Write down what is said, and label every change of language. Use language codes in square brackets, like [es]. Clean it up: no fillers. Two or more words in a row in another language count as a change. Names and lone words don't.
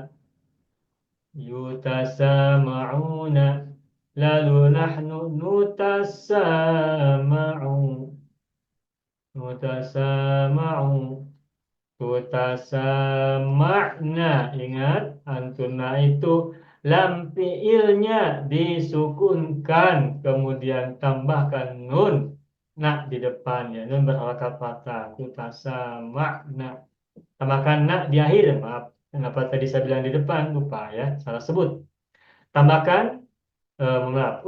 [ar] Yutasama'una. Lalu نحن نتسامع. نتسامع. تتسامعن. [id] Ingat, antuna itu lam fiilnya disukunkan, kemudian tambahkan nun na di depannya, nun berharakat fathah. [ar] Tutasama'na. [id] Tambahkan na di akhir, maaf. Kenapa tadi saya bilang di depan? Lupa ya, salah sebut. Tambahkan maaf.